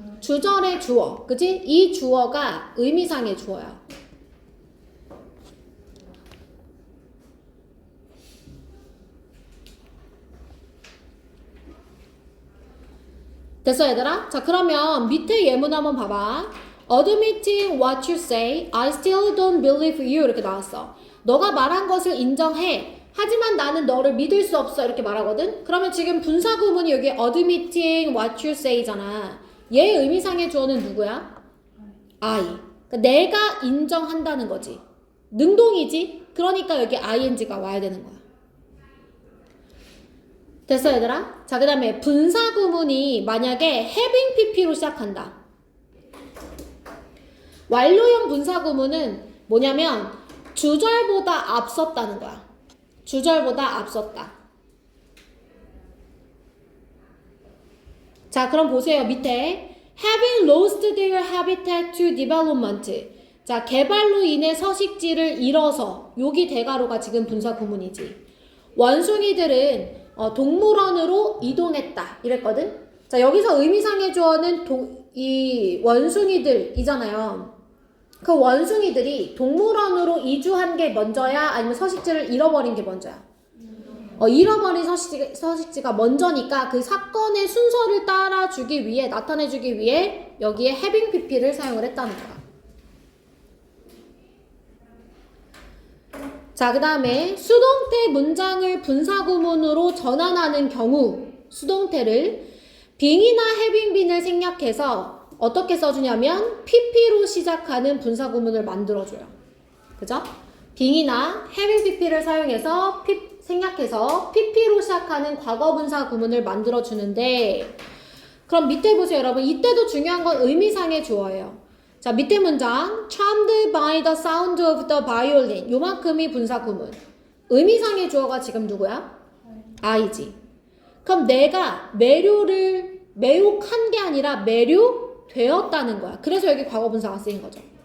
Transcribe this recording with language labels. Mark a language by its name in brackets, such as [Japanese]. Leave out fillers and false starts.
[Korean] 주절의 주어. 그치? 이 주어가 의미상의 주어야. 됐어 얘들아? 자, 그러면 밑에 예문 한번 봐봐. [English] Admitting what you say, I still don't believe you [Korean] 이렇게 나왔어. 너가 말한 것을 인정해. 하지만 나는 너를 믿을 수 없어 이렇게 말하거든. 그러면 지금 분사 구문이 여기 [English] admitting what you say [Korean] 잖아. 얘 의미상의 주어는 누구야? [English] I. [Korean] 그러니까 내가 인정한다는 거지. 능동이지. 그러니까 여기 ing가 와야 되는 거야. 됐어 얘들아? 자, 그 다음에 분사 구문이 만약에 having pp로 시작한다. 완료형 분사 구문은 뭐냐면 주절보다 앞섰다는 거야. 주절보다 앞섰다. 자, 그럼 보세요. 밑에 [English] having lost their habitat to development. [Korean] 자, 개발로 인해 서식지를 잃어서 여기 대가로가 지금 분사 구문이지. 원숭이들은 동물원으로 이동했다 이랬거든. 자, 여기서 의미상의 주어는 이 원숭이들이잖아요. 그 원숭이들이 동물원으로 이주한 게 먼저야? 아니면 서식지를 잃어버린 게 먼저야? 잃어버린 서식지가 먼저니까 그 사건의 순서를 따라주기 위해, 나타내주기 위해 여기에 having pp를 사용을 했다는 거야. 자, 그 다음에 수동태 문장을 분사구문으로 전환하는 경우 수동태를 being이나 having been을 생략해서 어떻게 써주냐면 pp로 시작하는 분사구문을 만들어줘요. 그죠? being이나 having pp를 사용해서 생략해서 pp로 시작하는 과거분사 구문을 만들어 주는데 그럼 밑에 보세요 여러분. 이때도 중요한 건 의미상의 주어예요. 자 밑에 문장 [English] charmed by the sound of the violin [Korean] 요만큼이 분사 구문. 의미상의 주어가 지금 누구야? I지. 그럼 내가 매혹한 게 아니라 매료되었다는 거야. 그래서 여기 과거분사가 쓰인 거죠.